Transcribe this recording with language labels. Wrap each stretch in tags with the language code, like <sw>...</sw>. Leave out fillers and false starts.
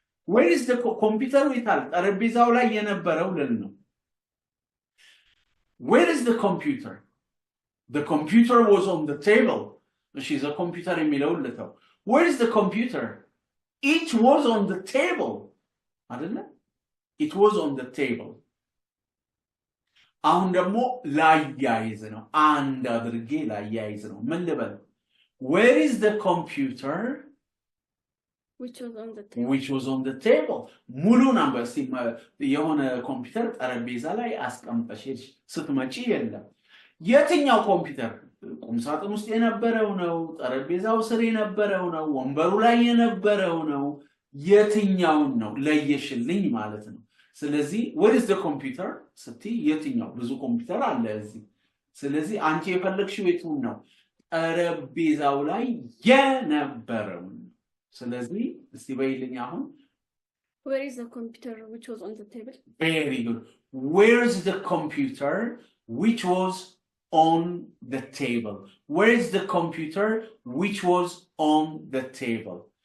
<en>Where is the computer</en> <am>ይታል ጠረጴዛው ላይ የነበረው ልል ነው</am> <en>Where is the computer The computer was on the table she's a computer</en> <am>የሚለው ልተው</am> <en>Where is the computer It was on the table</en> <am>አይደለ</am> <en>It was on the table</en> <am>አሁን ደግሞ ላያይዝ ነው አንድ አድርጌ ላያይዝ ነው ምን ልበል</am> <en>Where is the computer Which was on the table. Which was on the table.</en> <am>ሙሉ ነበር የሆነ ኮምፒውተር ጠረጴዛ ላይ አስቀምጠሽ ስትመጪ የለም የትኛው ኮምፒውተር ቁም ሳጥን ውስጥ የነበረው ነው ጠረጴዛው ስር የነበረው ነው ወንበሩ ላይ የነበረው ነው የትኛው ነው ለየሽልኝ ማለት ነው ስለዚህ</am> <en>what is the computer</en> <am>ስቲ የትኛው ብዙ ኮምፒውተር አለ እዚህ ስለዚህ አንቺ የፈለግሽው የቱን ነው ጠረጴዛው ላይ የነበረው ስለዚህ እስቲ በይልኝ አሁን</am> <en>Where is the computer which was on the table? Very good. Where is the computer which was on the table? Where is the computer which was on the table?</en>